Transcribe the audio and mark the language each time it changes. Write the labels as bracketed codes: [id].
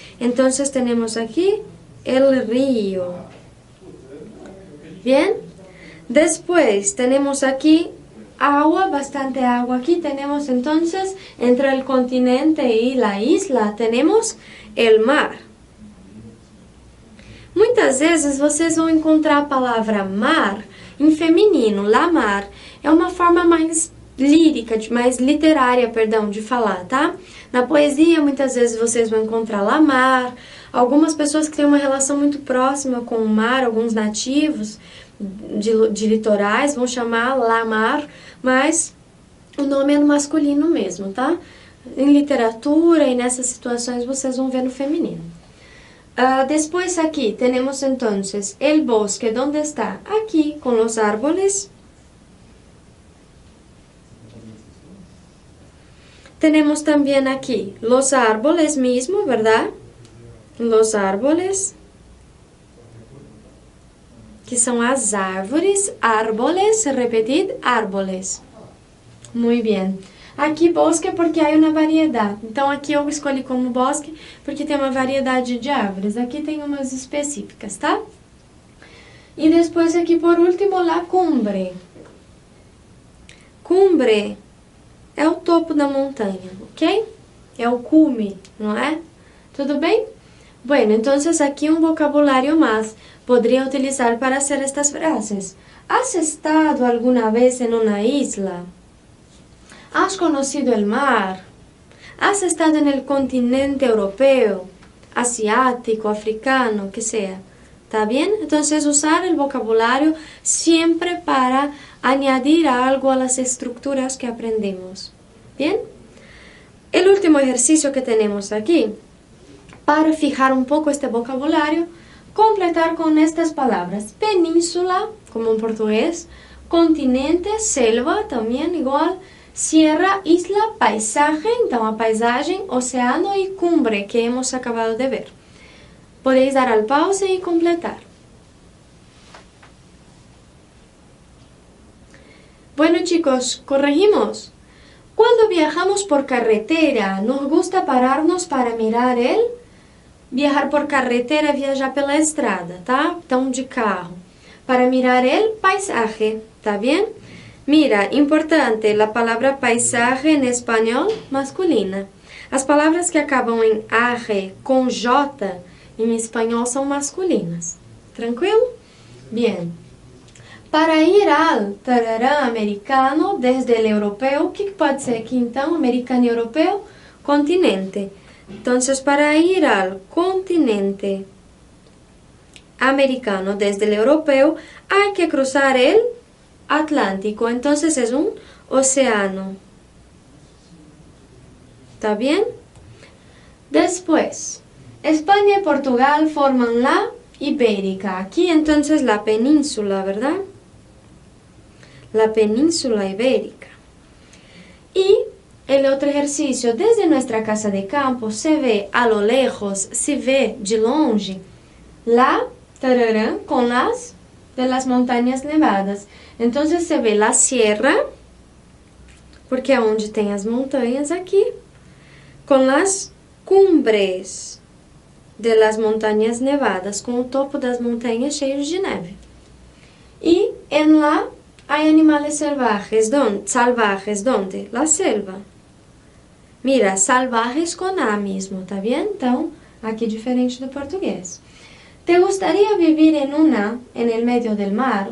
[es] Entonces tenemos aquí el río. Bien. Después tenemos aquí agua, bastante agua. Aquí tenemos entonces, entre el continente y la isla, tenemos el mar. [pt] Muitas vezes vocês vão encontrar a palavra mar em feminino, [es] la mar. [pt] É uma forma mais lírica, mais literária, perdão, de falar, tá? Na poesia, muitas vezes vocês vão encontrar [es] la mar. [pt] Algumas pessoas que têm uma relação muito próxima com o mar, alguns nativos de litorais, vão chamar la mar, mas o nome é no masculino mesmo, tá? Em literatura e nessas situações vocês vão ver no feminino. [es] Después aquí tenemos entonces el bosque, ¿dónde está? Aquí, con los árboles. Tenemos también aquí los árboles mismo, ¿verdad? Los árboles, [pt] que são as árvores, [es] árboles, repetid, árboles. Muy bien. [pt] Aqui bosque porque há uma variedade. Então aqui eu escolhi como bosque porque tem uma variedade de árvores. Aqui tem umas específicas, tá? E depois aqui por último [es] la cumbre. [pt] Cumbre é o topo da montanha, ok? É o cume, não é? Tudo bem? [es] Bueno, entonces [pt] aqui um vocabulário mais. [es] Podría utilizar para hacer estas frases. ¿Has estado alguna vez en una isla? ¿Has conocido el mar? ¿Has estado en el continente europeo, asiático, africano, que sea? ¿Está bien? Entonces usar el vocabulario siempre para añadir algo a las estructuras que aprendemos. ¿Bien? El último ejercicio que tenemos aquí, para fijar un poco este vocabulario, completar con estas palabras. Península, como en portugués, continente, selva, también igual, sierra, isla, paisaje, [pt] então a paisagem, [es] oceano e cumbre, que hemos acabado de ver. Podéis dar al pause y completar. Bueno chicos, corregimos. Cuando viajamos por carretera, nos gusta pararnos para mirar el... Viajar por carretera, [pt] viajar pela estrada, tá? Então, de carro. [es] Para mirar el paisaje, tá bien? Mira, importante, la palabra paisaje en español, masculina. [pt] As palavras que acabam em arre com J, em espanhol, são masculinas. [es] Tranquilo? Bien. Para ir al tarará americano, desde el europeu, [pt] o que pode ser aqui então? Americano e europeu? Continente. [es] Entonces, para ir al continente americano desde el europeo, hay que cruzar el Atlántico. Entonces, es un océano. ¿Está bien? Después, España y Portugal forman la Ibérica. Aquí, entonces, la península, ¿verdad? La península ibérica. Y el otro ejercicio, desde nuestra casa de campo, se ve a lo lejos, se ve [pt] de longe, [es] la tarará con las de las montañas nevadas. Entonces se ve la sierra, [pt] porque é onde tem as montanhas aqui, com [es] las cumbres de las montañas nevadas, [pt] com o topo das montanhas cheios de neve. [es] E en la hay animales salvajes, ¿dónde? La selva. Mira, salvajes [pt] com A mesmo, [es] tá bien? [pt] Então, aqui diferente do português. [es] ¿Te gustaría vivir en el medio del mar?